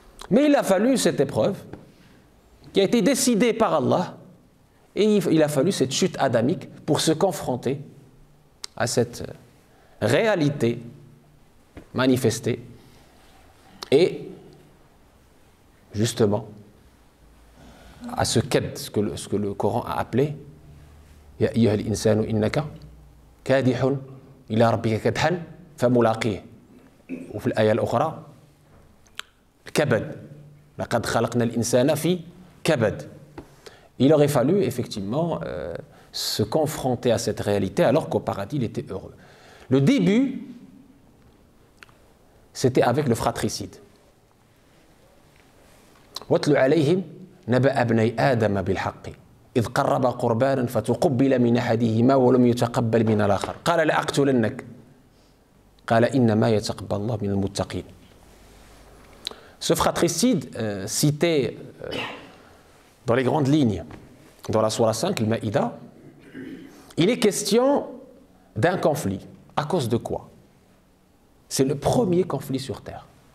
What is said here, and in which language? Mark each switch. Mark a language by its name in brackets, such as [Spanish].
[French] Mais il a fallu cette épreuve qui a été décidée par Allah, et il a fallu cette chute adamique pour se confronter à cette réalité manifestée et justement à ce ked, ce que le Coran a appelé [Arabic] Ya ayyuha al-insanu innaka kadihun ila rabbika kadhan famulaqih. Ou في الآية الأخرى الكبد لقد خلقنا الإنسان في كبد. [French] Il aurait fallu effectivement se confronter à cette réalité alors qu'au paradis il était heureux. Le début, c'était avec le fratricide. [Arabic] واتل عليهم نبأ ابني آدم بالحق إذ قربا قربانا فتقبل من أحدهما ولم يتقبل من الآخر قال لأقتلنك قال إنما يتقبل الله من المتقين. [French] Ce fratricide cité dans les grandes lignes dans la Sourate 5, le Maïda, il est question d'un conflit. À cause de quoi? C'est le premier conflit sur Terre.